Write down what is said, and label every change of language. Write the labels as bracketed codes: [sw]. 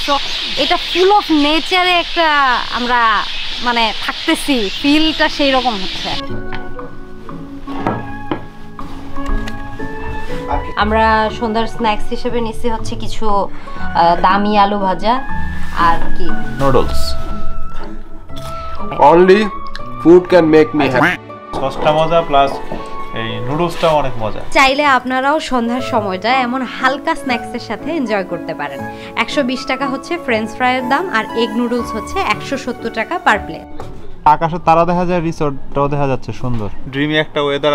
[bn] So এটা full of নেচারে একটা আমরা মানে থাকতেছি, ফিলটা সেই রকম হচ্ছে। আমরা সন্ধ্যার স্ন্যাক্স হিসেবে নিচ্ছি হচ্ছে কিছু দামি আলু ভাজা আর কি noodles. [en] Only food can make me happy. [bn] সসটা মজা প্লাস এই নুডলসটাও অনেক মজা। চাইলে আপনারাও সন্ধ্যার সময়টা এমন হালকা স্ন্যাক্সের সাথে এনজয় করতে পারেন। 120 টাকা হচ্ছে ফ্রেঞ্চ ফ্রাইয়ের দাম, আর এগ নুডলস হচ্ছে 170 টাকা পার প্লেট। আকাশে তারা দেখা যায়, রিসোর্টটাও দেখা যাচ্ছে সুন্দর, ড্রিমি একটা ওয়েদার।